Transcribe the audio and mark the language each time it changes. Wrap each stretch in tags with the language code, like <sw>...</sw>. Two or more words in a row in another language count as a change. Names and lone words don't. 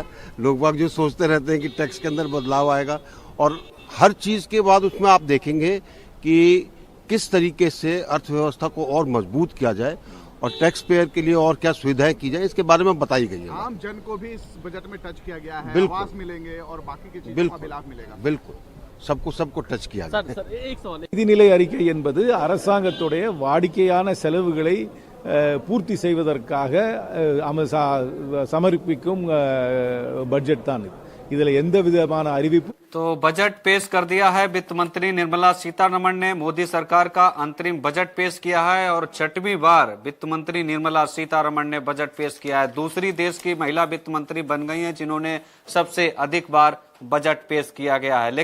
<hi>लोग बाग जो सोचते रहते हैं कि टैक्स के अंदर बदलाव आएगा, और हर चीज के बाद उसमें आप देखेंगे कि किस तरीके से अर्थव्यवस्था को और मजबूत किया जाए और</hi> <en>tax payer</en> <hi>के लिए और क्या सुविधाएं की जाए, इसके बारे में बताई गई है। आम जन को भी इस बजट में टच किया गया है, आवास मिलेंगे और बाकी की चीजों का भी लाभ मिलेगा। बिल्कुल, सबको टच किया जाए।</hi> <ta>நிதிநிலை அறிக்கை என்பது அரசாங்கத்துடைய வாடிக்கையான செலவுகளை பூர்த்தி செய்வதற்காக சமர்ப்பிக்கும் பட்ஜெட் தான் இது. இதுல எந்த விதமான அறிவிப்பு</ta> <hi>तो बजट पेश कर दिया है वित्त मंत्री निर्मला सीतारमण ने। मोदी सरकार का अंतरिम बजट पेश किया है और 6वीं बार वित्त मंत्री निर्मला सीतारमण ने बजट पेश किया है। दूसरी देश की महिला वित्त मंत्री बन गई हैं जिन्होंने सबसे अधिक बार बजट पेश किया गया है।</hi>